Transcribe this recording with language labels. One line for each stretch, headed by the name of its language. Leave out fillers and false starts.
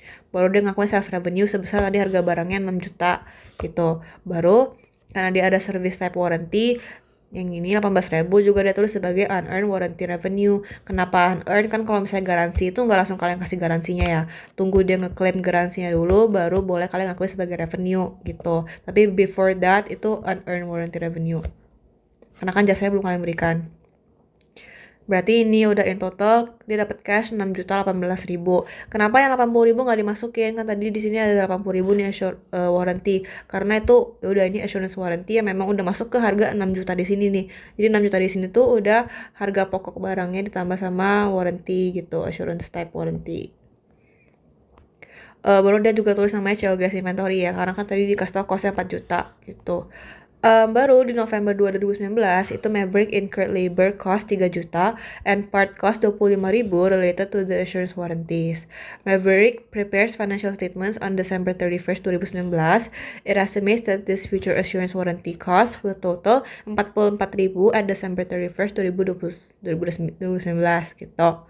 Indonesian: Baru dia ngakuin sales revenue sebesar tadi harga barangnya 6 juta gitu. Baru karena dia ada service type warranty, yang ini 18.000 juga dia tulis sebagai unearned warranty revenue. Kenapa unearned? Kan kalau misalnya garansi itu nggak langsung kalian kasih garansinya ya. Tunggu dia ngeklaim garansinya dulu, baru boleh kalian ngakuin sebagai revenue gitu. Tapi
English: before that
Indonesian: itu unearned warranty revenue. Karena kan jasanya belum kalian berikan. Berarti ini udah in total dia dapat cash 6.018.000. Kenapa yang 80.000 nggak dimasukin? Kan tadi di sini ada 80.000 nih warranty. Karena itu ya udah ini assurance warranty yang memang udah masuk ke harga 6 juta di sini nih. Jadi 6 juta di sini tuh udah harga pokok barangnya ditambah sama warranty gitu, assurance type warranty. Baru dia juga tulis namanya CO gas inventory ya, karena kan tadi dikasih tau costnya 4 juta gitu. Baru di November 2019 itu
English: Maverick incurred labor cost 3 juta and part cost 25.000 related to the assurance warranties. Maverick prepares financial statements on December 31st, 2019. It estimates that this future assurance warranty cost will total 44.000 at December 31st, 2019 gitu.